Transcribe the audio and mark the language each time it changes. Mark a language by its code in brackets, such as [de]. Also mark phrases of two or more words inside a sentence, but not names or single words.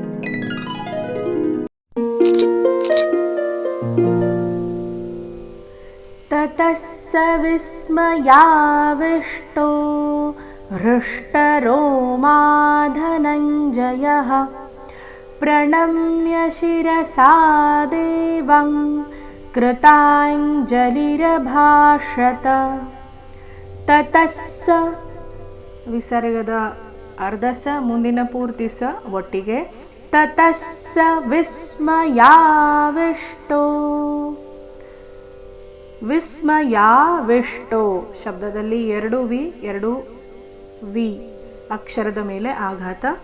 [sa] ततः स विस्मयाविष्टो हृष्टरोमा धनञ्जयः प्रणम्य शिरसा देवं कृताञ्जलिरभाषत. ततः स [kn] ವಿಸರ್ಗದ ಅರ್ಧ ಸ ಮುಂದಿನ ಪೂರ್ತಿ ಸ ಒಟ್ಟಿಗೆ. [sa] ತತಃ ಸ ವಿಸ್ಮಯಾವಿಷ್ಟೋ. [kn] ವಿಸ್ಮಯಾವಿಷ್ಟೋ ಶಬ್ದದಲ್ಲಿ ಎರಡು ವಿ ಎರಡು ವಿ ಅಕ್ಷರದ ಮೇಲೆ ಆಘಾತ.